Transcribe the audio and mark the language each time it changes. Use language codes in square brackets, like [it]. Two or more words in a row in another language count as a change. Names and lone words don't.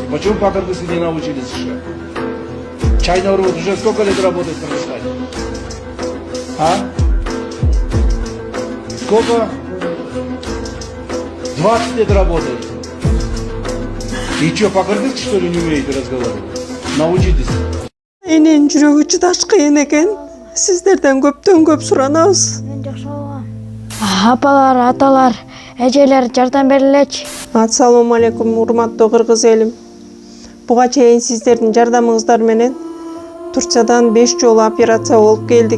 [ru] Почему по-кыргызски не научились еще? Чай народ уже сколько лет работает в Кыргызстане? А? Сколько? 20 лет работает. И что, по-кыргызски что ли не умеете разговаривать? Научитесь. [ky] Энен жүрөгү чыдаш кыйын экен. Сиздерден көптөн көп суранабыз. Апалар, аталар, эжелер жардам берилечи. [ar] السلام عليكم, [ky] урматтуу кыргыз элим. Буга чейин сиздердин жардамыңыздар менен Турциядан 5 жолу операция болуп келдик.